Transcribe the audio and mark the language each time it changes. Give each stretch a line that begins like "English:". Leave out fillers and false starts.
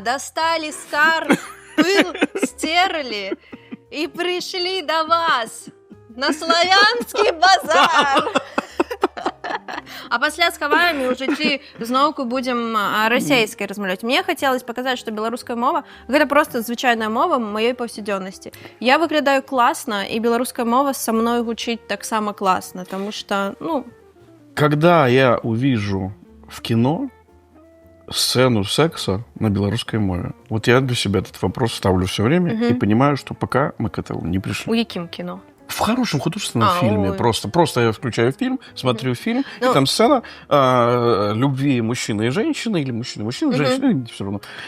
Russian: Достали скарб, пыл стерли и пришли до вас на славянский базар.
Belarusian: А пасля схаваем і ўжо ці зноўку будзем расейскай размаўляць. Мне хацелось паказаць, што беларуская мова – гэта проста звычайная мова маёй паўсядзённасці. Я выглядаю класна, і беларуская мова са мной гучыць таксама класна, таму што,
Russian: Когда я увижу в кино сцену секса на белорусской мове, вот я для себя этот вопрос ставлю все время и понимаю, что пока мы к этому не пришли.
Belarusian: У якім кіно?
Russian: В в хорошем художественном фильме. Ой. Просто я включаю фильм, смотрю фильм, и там сцена любви мужчины и женщины, или мужчины, женщины, все равно.